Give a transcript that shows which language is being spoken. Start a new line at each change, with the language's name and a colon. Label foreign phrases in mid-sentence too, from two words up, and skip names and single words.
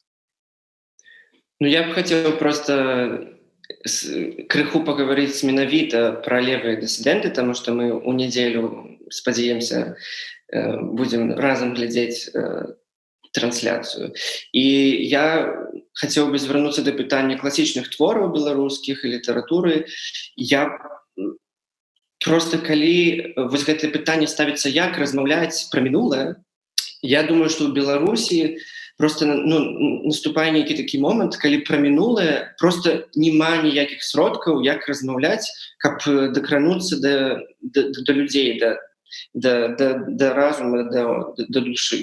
Russian: Ну, я бы хотел просто крыху поговорить менавіта про левые диссиденты, потому что мы у неделю, спадзяемся, будем разом глядеть трансляцию. И я хотел бы
Belarusian: звярнуцца да пытання класічных твораў беларускіх і літаратуры. Я просто калі вось гэтае пытанне ставіцца, як размаўляць пра мінулае, я думаю, што ў Беларусі просто наступае нейкі такі момант, калі пра мінулае просто няма ніякіх сродкаў, як размаўляць, каб дакрануцца да людзей, да разума, да душы.